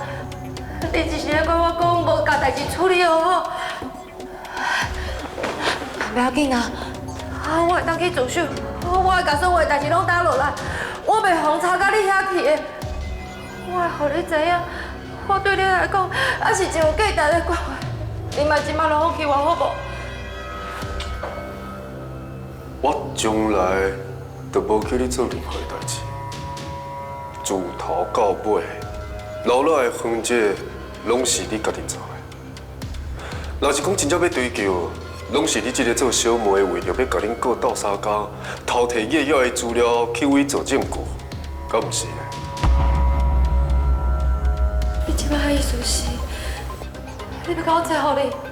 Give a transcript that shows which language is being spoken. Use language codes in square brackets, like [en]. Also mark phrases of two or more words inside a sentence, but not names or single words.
[nan] 你只是咧怪我講無甲代志處理好好。不要緊啊，我會當去自首，我會甲所有的代志攏打落來，我袂互吵到你遐去的。我會互你知影，我對你來講也是一有價值的關懷。你莫即馬攏放棄我好無？我從來就無叫你做任何代志，從頭到尾，留落來的痕跡，攏是你家己做的。若是講真正要追究，攏是你這個做小妹為着要甲恁哥鬥相共，偷摕葉耀的資料去偽造證據，敢毋是呢？你即擺意思是，你要甲我找互你？